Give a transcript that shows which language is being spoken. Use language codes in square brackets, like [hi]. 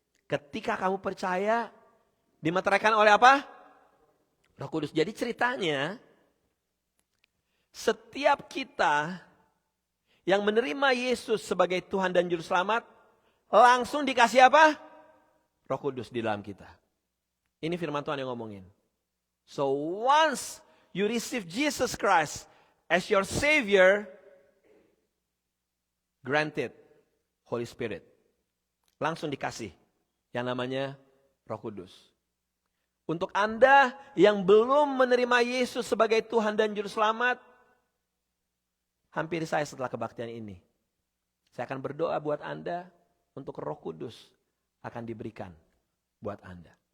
[id] Ketika kamu percaya, dimeteraikan oleh apa? Roh Kudus. Jadi ceritanya, setiap kita yang menerima Yesus sebagai Tuhan dan Juru Selamat, langsung dikasih apa? Roh Kudus di dalam kita. Ini firman Tuhan yang ngomongin. [en] So once you receive Jesus Christ as your Savior, granted Holy Spirit. [id] Langsung dikasih yang namanya Roh Kudus. Untuk Anda yang belum menerima Yesus sebagai Tuhan dan Juru Selamat, hampiri saya setelah kebaktian ini. Saya akan berdoa buat Anda untuk Roh Kudus akan diberikan buat Anda.